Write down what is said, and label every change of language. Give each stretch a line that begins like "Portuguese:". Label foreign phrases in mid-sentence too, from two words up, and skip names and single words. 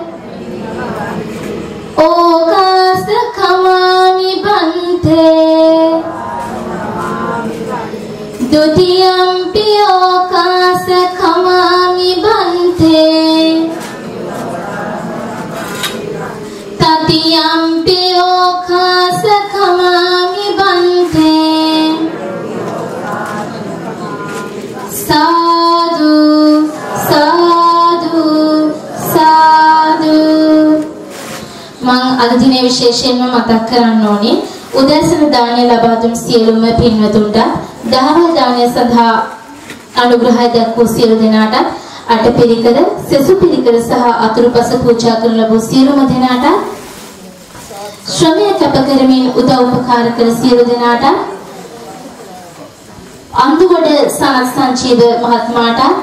Pali: ඕකාස කමාමි බන්තේ දුතියම්පි ඕකාස කමාමි බන්තේ තතියම්පි ඕකාස කමාමි බන්තේ සාදු
Sinhala: සාදු සාදු මම අද දිනේ විශේෂයෙන්ම මතක් කරන්න ඕනේ උදෑසන දාණය ලබා දුන් සියලුම පින්වතුන්ට දහවල් දාණය සඳහා අනුග්‍රහය දක්වූ සියලු දෙනාට අටපිරිකර සෙසු පිරිකර සහ අතුරුපස පූජා කරන ලැබූ සියලුම දෙනාට ශ්‍රමය කැප කරමින් උදව් උපකාර කළ සියලු දෙනාට අන්දුගොඩ සනත් සංජීව මහත්මයාට